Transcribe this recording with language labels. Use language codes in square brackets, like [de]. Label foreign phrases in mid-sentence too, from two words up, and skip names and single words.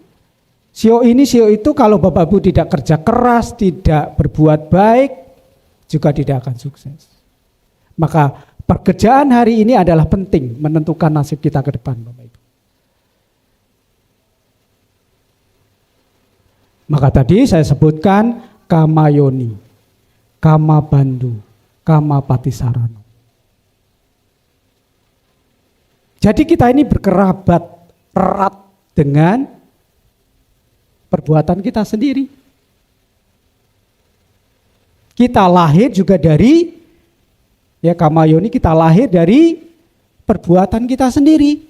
[id] Sio ini, sio itu kalau Bapak Ibu tidak kerja keras, tidak berbuat baik, juga tidak akan sukses. Maka pekerjaan hari ini adalah penting menentukan nasib kita ke depan Bapak Ibu. Maka tadi saya sebutkan [pi] kama yoni, kama bandhu, kama patisarana. [id] Jadi kita ini berkerabat erat dengan perbuatan kita sendiri. Kita lahir juga dari [pi] kama yoni, [id] kita lahir dari perbuatan kita sendiri.